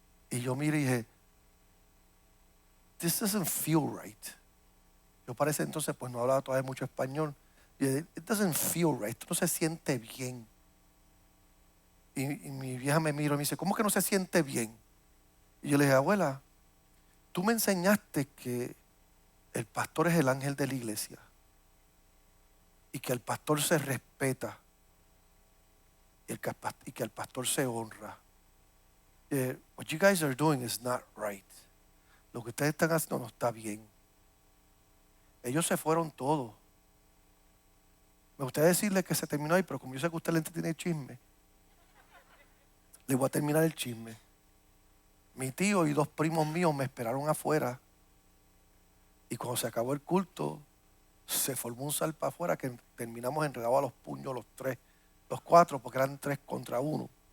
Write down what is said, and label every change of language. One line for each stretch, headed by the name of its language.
Spanish: Y yo miré y dije,
English: this doesn't feel right.
Spanish: Yo para ese entonces pues no hablaba todavía mucho español. Y dije,
English: it doesn't feel right,
Spanish: esto no se siente bien. Y mi vieja me miró y me dice, ¿cómo que no se siente bien? Y yo le dije, abuela, tú me enseñaste que el pastor es el ángel de la iglesia y que el pastor se respeta y que el pastor se honra.
English: What you guys are doing is not right.
Spanish: Lo que ustedes están haciendo no está bien. Ellos se fueron todos. Me gustaría decirle que se terminó ahí, pero como yo sé que usted le entretiene el chisme, le voy a terminar el chisme. Mi tío y 2 primos míos me esperaron afuera. Y cuando se acabó el culto, se formó un salpa afuera que terminamos enredados a los puños los 4, porque eran 3 contra 1.